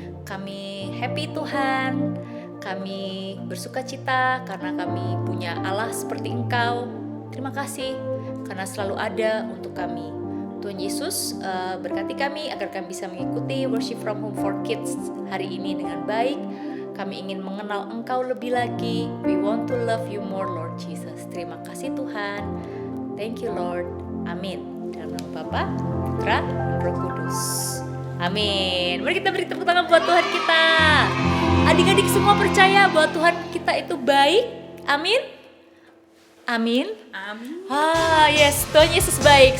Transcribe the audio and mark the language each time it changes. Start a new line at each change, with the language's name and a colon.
Indonesian: Kami happy Tuhan. Kami bersukacita karena kami punya Allah seperti Engkau. Terima kasih karena selalu ada untuk kami. Tuhan Yesus berkati kami agar kami bisa mengikuti Worship from Home for Kids hari ini dengan baik. Kami ingin mengenal Engkau lebih lagi.
English: We want to love you more, Lord Jesus.
Indonesian: Terima kasih Tuhan.
English: Thank you Lord.
Indonesian: Amin. Dalam nama Bapa, Putra, dan Roh Kudus. Amin. Mari kita beri tepuk tangan buat Tuhan kita. Adik-adik semua percaya bahwa Tuhan kita itu baik. Amin. Amin. Yes, Tuhan Yesus baik.